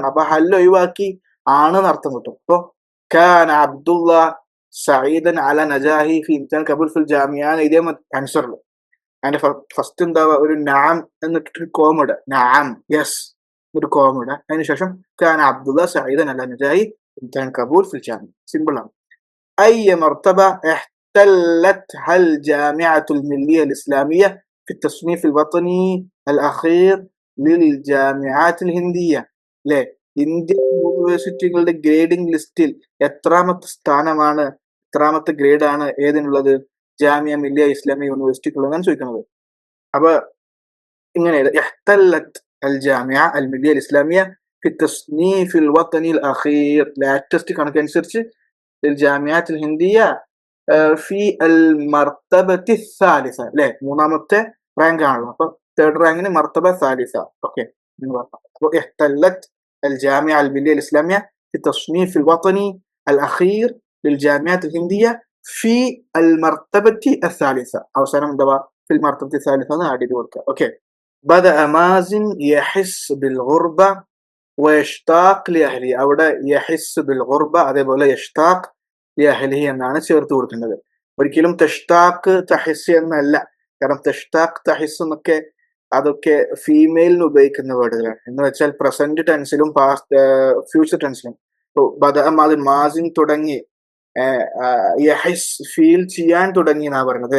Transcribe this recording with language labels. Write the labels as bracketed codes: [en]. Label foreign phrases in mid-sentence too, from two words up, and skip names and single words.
[ml] അപ്പൊ ഹല്ല് ഒഴിവാക്കി ആണ് എന്ന് അർത്ഥം കിട്ടും. അപ്പൊ [ar] كان عبد الله سعيدا على النجاح في امتحان قبول في الجامعة [ml] ഇതേ ആൻസറിൽ അതിന്റെ ഫസ്റ്റ് എന്താ? ഒരു നാം എന്നിട്ടൊരു കോമഡ്, നാം, യെസ്, ഒരു കോമഡ്. [ar] അതിനുശേഷം كان عبد الله سعيدا على النجاح امتحان قبول في الجامعة. [ml] സിമ്പിൾ ആണ്. [ar] أي مرتبة احتلتها الجامعة الملية الإسلامية في التصنيف الوطني الأخير للجامعات الهندية. [ml] ലെ ഇന്ത്യൻ യൂണിവേഴ്സിറ്റികളുടെ ഗ്രേഡിംഗ് ലിസ്റ്റിൽ എത്രാമത്തെ ഗ്രേഡാണ് ഏതിനുള്ളത്? ജാമിയ മില്ലിയ ഇസ്ലാമിയ യൂണിവേഴ്സിറ്റിക്കുള്ളതാണ് ചോദിക്കുന്നത്. അപ്പൊ ഇങ്ങനെ [ar] احتلت الجامعة الملية الإسلامية في تصنيف الوطني الأخير, [ml] ലേറ്റസ്റ്റ് കണക്കനുസരിച്ച് [ar] الجامعات الهندية في المرتبة الثالثة, [ml] അല്ലെ. മൂന്നാമത്തെ റാങ്ക് ആണല്ലോ. അപ്പൊ തേർഡ് റാങ്കിന് [ar] مرتبة ثالثة. [ml] ഓക്കെ, അപ്പോൾ [ar] احتلت الجامعة الملية الإسلامية في التصنيف الوطني الأخير للجامعات الهندية في المرتبة الثالثة. [ml] അവസാനം എന്താ [ar] في المرتبة الثالثة [ml] എന്ന് ആഡ് ചെയ്ത് കൊടുക്കുക. ഓക്കെ, [ar] بدأ مازن يحس بالغربة ويشتاق لأهله. [ml] അവിടെ [ar] يحس بالغربة [ml] അതേപോലെ [ar] يشتاق لأهله [ml] എന്നാണ് ചേർത്ത് കൊടുക്കേണ്ടത്. ഒരിക്കലും [ar] تشتاق تحس [ml] എന്നല്ല. കാരണം [ar] تشتاق تحس [ml] എന്നൊക്കെ അതൊക്കെ ഫീമെയിലിന് ഉപയോഗിക്കുന്ന വേർഡുകളാണ്. എന്ന് വെച്ചാൽ [en] present tense past future tense. [ml] മാസിൻ തുടങ്ങി, യഹിസ് ഫീൽ ചെയ്യാൻ തുടങ്ങി എന്നാ പറയുന്നത്.